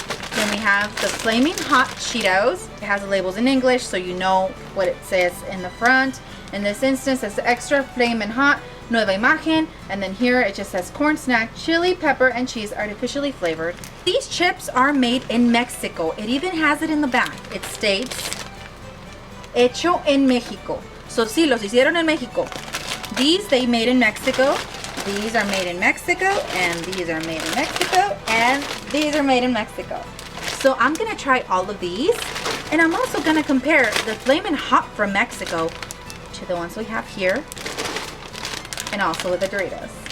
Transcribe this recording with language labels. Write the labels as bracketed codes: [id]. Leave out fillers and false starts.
[en] Then we have the Flaming Hot Cheetos. It has the labels in English, so you know what it says in the front. In this instance, it's extra flamin' hot, [es] nueva imagen, [en] and then here it just says corn snack, chili, pepper, and cheese, artificially flavored. These chips are made in Mexico. It even has it in the back. It states, [es] hecho en México. [en] So [es] sí, los hicieron en México. [en] These they made in Mexico. These are made in Mexico, and these are made in Mexico, and these are made in Mexico. So I'm gonna try all of these, and I'm also gonna compare the Flamin' Hot from Mexico to the ones we have here, and also with the Doritos.